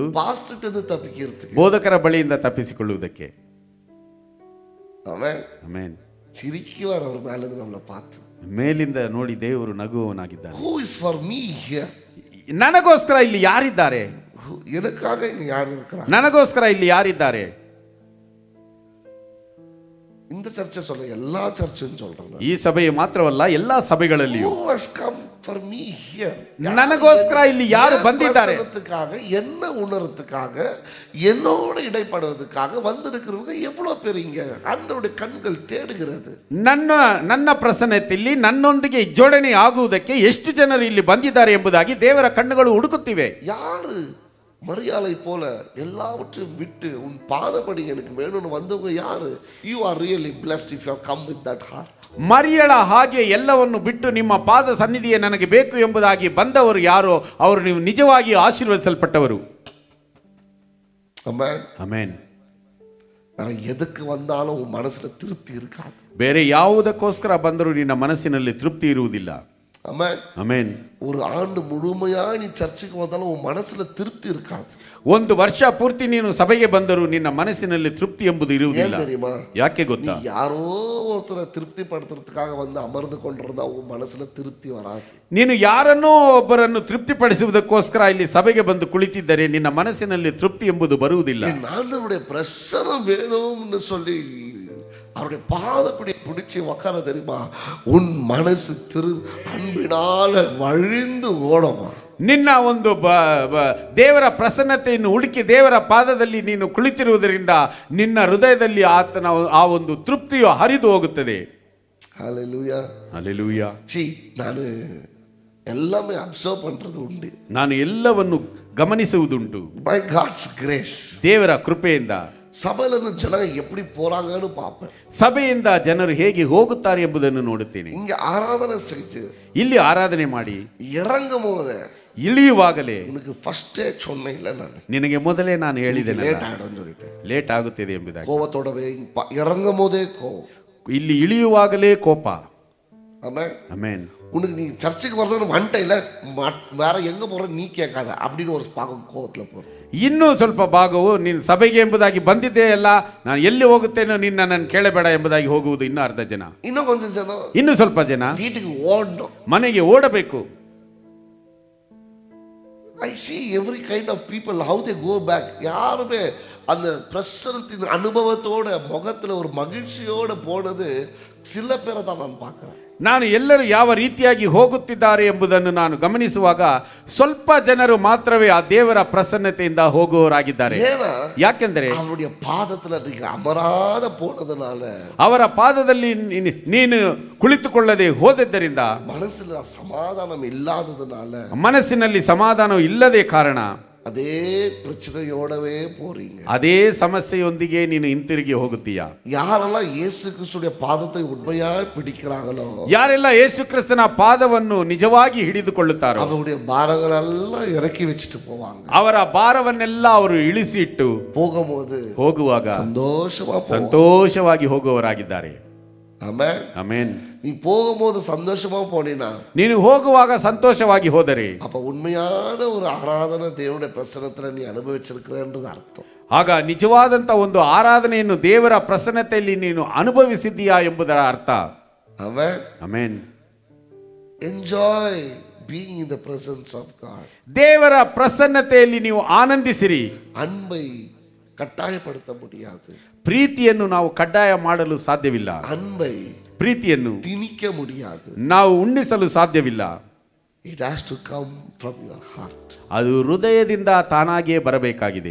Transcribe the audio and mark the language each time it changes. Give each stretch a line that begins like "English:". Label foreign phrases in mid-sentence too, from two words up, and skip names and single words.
Tamil: பாஸ்டர் டது ತಪ್ಪಿக்கிறதுக்கு.
Kannada: ಬೋಧಕರ ಬಳಿಯಿಂದ ತಪ್ಪಿಸಿಕೊಳ್ಳುವುದಕ್ಕೆ. ಆಮೆನ್. ಆಮೆನ್.
Tamil: சிரிக்கிறார் அவர் மேலிருந்து நம்மை பாத்து.
Kannada: ಮೇಲಿಂದ ನೋಡಿ ದೇವರು ನಗುವವನಾಗಿದ್ದಾನೆ.
English: Who is for me here?
Kannada: ನನಗೋಸ್ಕರ ಇಲ್ಲಿ ಯಾರಿದ್ದಾರೆ?
Tamil: எனக்காக இங்க யார் இருக்கிறார்?
Kannada: ನನಗೋಸ್ಕರ ಇಲ್ಲಿ ಯಾರಿದ್ದಾರೆ?
Tamil: இந்த சர்ச்சை சொல்ல எல்லா சர்ச்சுன்னு சொல்றேன்.
Kannada: ಈ ಸಭೆಯು ಮಾತ್ರವಲ್ಲ ಎಲ್ಲಾ ಸಭೆಗಳಲ್ಲಿಯೂ.
English: Who has come for me here?
Kannada: ನನಗೋಸ್ಕರ ಇಲ್ಲಿ ಯಾರು ಬಂದಿದ್ದಾರೆ?
Tamil: என்ன உணர்றதுக்காக என்னோட இடைப்படுவதற்காக வந்திருக்கிறவங்க எவ்வளவு பேர் இங்க ஆண்டவருடைய கண்கள் தேடுகிறது.
Kannada: ನನ್ನ ಪ್ರಸನ್ನತೆಯಲ್ಲಿ ನನ್ನೊಂದಿಗೆ ಜೋಡಣೆ ಆಗುವುದಕ್ಕೆ ಎಷ್ಟು ಜನರು ಇಲ್ಲಿ ಬಂದಿದ್ದಾರೆ ಎಂಬುದಾಗಿ ದೇವರ ಕಣ್ಣುಗಳು ಹುಡುಕುತ್ತಿವೆ.
Tamil: யாரு மரியாதை போல எல்லாவற்றையும் விட்டு உன் பாதப்படி எனக்கு வேணும்னு வந்தவங்க யாரு?
English: You are really blessed if you have come with that heart.
Kannada: ಮರಿಯಳ ಹಾಗೆ ಎಲ್ಲವನ್ನು ಬಿಟ್ಟು ನಿಮ್ಮ ಪಾದ ಸನ್ನಿಧಿಯೇ ನನಗೆ ಬೇಕು ಎಂಬುದಾಗಿ ಬಂದವರು ಯಾರೋ ಅವರು ನೀವು ನಿಜವಾಗಿ ಆಶೀರ್ವದಿಸಲ್ಪಟ್ಟವರು. ಆಮೆನ್. ಆಮೆನ್.
Tamil: ಎದಕ್ಕೆ வந்தாலும் உன் மனசுல திருப்தி இருக்காது.
Kannada: ಬೇರೆ ಯಾವುದಕ್ಕೋಸ್ಕರ ಬಂದರೂ ನಿನ್ನ ಮನಸ್ಸಿನಲ್ಲಿ ತೃಪ್ತಿ ಇರುವುದಿಲ್ಲ. ಆಮೆನ್. ಆಮೆನ್.
Tamil: ஒரு ஆண்டு முழுமையா நீ சர்ச்சுக்கு வந்தாலும் உன் மனசுல திருப்தி இருக்காது.
Kannada: ಒಂದು ವರ್ಷ ಪೂರ್ತಿ ನೀನು ಸಭೆಗೆ ಬಂದರೂ ನಿನ್ನ ಮನಸ್ಸಿನಲ್ಲಿ ತೃಪ್ತಿ ಎಂಬುದು ಇರುವುದಿಲ್ಲ. ಯಾಕೆ ಗೊತ್ತಾ? ಯಾರೋ ಒಬ್ಬರ ತೃಪ್ತಿ ಪಡಿಸೋದಕ್ಕಾಗಿ ಬಂದು
Tamil: அமர்ந்து கொண்டிருந்தது உன் மனசின் திருப்தி வராது.
Kannada: ನೀನು ಯಾರನ್ನೋ ಒಬ್ಬರನ್ನು ತೃಪ್ತಿಪಡಿಸುವುದಕ್ಕೋಸ್ಕರ ಇಲ್ಲಿ ಸಭೆಗೆ ಬಂದು ಕುಳಿತಿದ್ದರೆ ನಿನ್ನ ಮನಸ್ಸಿನಲ್ಲಿ ತೃಪ್ತಿ ಎಂಬುದು ಬರುವುದಿಲ್ಲ.
Tamil: ஆண்டவருடைய பிரசன்னம் வேணும்னு சொல்லி அவருடைய பாதப்படி பிடிச்சி உக்கார தெரியுமா? உன் மனசு அன்பினால வழிந்து ஓடுமா.
Kannada: ನಿನ್ನ ಒಂದು ದೇವರ ಪ್ರಸನ್ನತೆಯನ್ನು ಹುಡುಕಿ ದೇವರ ಪಾದದಲ್ಲಿ ನೀನು ಕುಳಿತಿರುವುದರಿಂದ ನಿನ್ನ ಹೃದಯದಲ್ಲಿ ಆತನ ಆ ಒಂದು ತೃಪ್ತಿಯು ಹರಿದು ಹೋಗುತ್ತದೆ.
Tamil: ஹல்லேலூயா. ஹல்லேலூயா. ನಾನು எல்லாமே அப்சர்வ் பண்றது உண்டு.
Kannada: ನಾನು ಎಲ್ಲವನ್ನು ಗಮನಿಸುವುದುಂಟು.
English: by God's grace.
Kannada: ದೇವರ ಕೃಪೆಯಿಂದ ಸಭೆಯಲ್ಲಿ ಜನ
Tamil: எப்படி போறாங்கன்னு பாப்பேன்.
Kannada: ಸಭೆಯಿಂದ ಜನರು ಹೇಗೆ ಹೋಗುತ್ತಾರೆ ಎಂಬುದನ್ನು ನೋಡುತ್ತೇನೆ.
Tamil: இங்க ಆರಾಧನೆ செய்து
Kannada: ಇಲ್ಲಿ ಆರಾಧನೆ ಮಾಡಿ
Tamil: இறங்கும்போது
Kannada: ಇಳಿಯುವಾಗಲೇ
Tamil: உனக்கு ಫಸ್ಟೇ சொன்னே இல்ல நான்
Kannada: ನಿನಗೆ ಮೊದಲೇ ನಾನು ಹೇಳಿದ್ದೇನೆ ಲೇಟ್ ಆಗುತ್ತೆ சொல்லிட்டு. ಲೇಟ್ ಆಗುತ್ತದೆ ಎಂಬುದಾಗಿ.
Tamil: ಕೋಪತೋಡವೇ ಇறங்கும்போதே ಕೋಪ.
Kannada: ಇಲ್ಲಿ ಇಳಿಯುವಾಗಲೇ ಕೋಪ. ಆಮೆನ್. ಆಮೆನ್.
Tamil: உனக்கு நீ சர்ச்சுக்கு வரணும்னு வந்துட்ட இல்லை வேற எங்கே போகிற நீ கேட்காத அப்படின்னு ஒரு பாகம் கோவத்தில் போகிறது.
Kannada: ಇನ್ನೂ ಸ್ವಲ್ಪ ಭಾಗವು ನೀನು ಸಭೆಗೆ ಎಂಬುದಾಗಿ ಬಂದಿದ್ದೇ ಅಲ್ಲ, ನಾನು ಎಲ್ಲಿ ಹೋಗುತ್ತೇನೋ ನೀನು ನನ್ನನ್ನು ಕೇಳಬೇಡ ಎಂಬುದಾಗಿ ಹೋಗುವುದು ಇನ್ನೂ ಅರ್ಧ ಜನ.
Tamil: இன்னும் கொஞ்சம் ஜனம்
Kannada: ಇನ್ನು ಸ್ವಲ್ಪ ಜನ
Tamil: வீட்டுக்கு ஓடணும்.
Kannada: ಮನೆಗೆ ಓಡಬೇಕು.
English: ஐ see every kind of people how they go back.
Tamil: யாருமே அந்த பிரசனத்தின் அனுபவத்தோட முகத்துல ஒரு மகிழ்ச்சியோட போனது சில பேரை தான் நான் பார்க்கிறேன்.
Kannada: ನಾನು ಎಲ್ಲರೂ ಯಾವ ರೀತಿಯಾಗಿ ಹೋಗುತ್ತಿದ್ದಾರೆ ಎಂಬುದನ್ನು ನಾನು ಗಮನಿಸುವಾಗ ಸ್ವಲ್ಪ ಜನರು ಮಾತ್ರವೇ ಆ ದೇವರ ಪ್ರಸನ್ನತೆಯಿಂದ ಹೋಗುವವರಾಗಿದ್ದಾರೆ.
Tamil: ஏன்னா
Kannada: ಯಾಕೆಂದರೆ
Tamil: அவருடைய பாதத்துல நீங்க அமராத போனதுனால,
Kannada: ಅವರ ಪಾದದಲ್ಲಿ ನೀನು ಕುಳಿತುಕೊಳ್ಳದೆ ಹೋದದ್ದರಿಂದ,
Tamil: மனசுல சமாதானம் இல்லாததுனால,
Kannada: ಮನಸ್ಸಿನಲ್ಲಿ ಸಮಾಧಾನ ಇಲ್ಲದೆ ಕಾರಣ
Tamil: அதே பிரச்சனையோடவே போறீங்க.
Kannada: ಅದೇ ಸಮಸ್ಯೆಯೊಂದಿಗೆ ನೀನು ಹಿಂತಿರುಗಿ ಹೋಗುತ್ತೀಯ.
Tamil: யாரெல்லாம் இயேசு கிறிஸ்துடைய பாதத்தை உண்மையாய் பிடிக்கிறாங்களோ,
Kannada: ಯಾರೆಲ್ಲ ಯೇಸು ಕ್ರಿಸ್ತನ ಪಾದವನ್ನು ನಿಜವಾಗಿ ಹಿಡಿದುಕೊಳ್ಳುತ್ತಾರೋ
Tamil: அவருடைய பாரங்களெல்லாம் இறக்கி வச்சுட்டு போவாங்க.
Kannada: ಅವರ ಭಾರವನ್ನೆಲ್ಲ ಅವರು ಇಳಿಸಿ ಇಟ್ಟು
Tamil: போகும்போது
Kannada: ಹೋಗುವಾಗ
Tamil: சந்தோஷமா போவாங்க.
Kannada: ಸಂತೋಷವಾಗಿ ಹೋಗುವವರಾಗಿದ್ದಾರೆ.
Tamil: ஆமென்.
Kannada: ಆಮೆನ್.
Tamil: நீ போகும்போது சந்தோஷமா போனீனா,
Kannada: ನೀನು ಹೋಗುವಾಗ ಸಂತೋಷವಾಗಿ ಹೋದರೆ
Tamil: அப்ப உண்மையான ஒரு ஆராதனை தேவனுடைய பிரசன்னத்துல நீ அனுபவிச்சிருக்கிறன்றது அர்த்தம்.
Kannada: ಆಗ ನಿಜವಾದಂತ ಒಂದು ಆರಾಧನೆಯನ್ನು ದೇವರ ಪ್ರಸನ್ನತೆಯಲ್ಲಿ ನೀನು ಅನುಭವಿಸಿದ್ದೀಯಾ ಎಂಬುದರ ಅರ್ಥ.
Tamil: ஆமென்.
Kannada: ಆಮೆನ್.
English: enjoy being in the presence of God.
Kannada: ದೇವರ ಪ್ರಸನ್ನತೆಯಲ್ಲಿ ನೀವು ಆನಂದಿಸಿರಿ.
Tamil: அன்பை கட்டாயப்படுத்த முடியாது.
Kannada: ಪ್ರೀತಿಯನ್ನು ನಾವು ಕಡ್ಡಾಯ ಮಾಡಲು ಸಾಧ್ಯವಿಲ್ಲ.
Tamil: அன்பை
Kannada: ಪ್ರೀತಿಯನ್ನು
Tamil: திணிக்க முடியாது.
Kannada: ನಾವು ಉಣ್ಣಿಸಲು ಸಾಧ್ಯವಿಲ್ಲ.
English: It has to come from your heart.
Kannada: ಅದು ಹೃದಯದಿಂದ ತಾನಾಗಿಯೇ ಬರಬೇಕಾಗಿದೆ.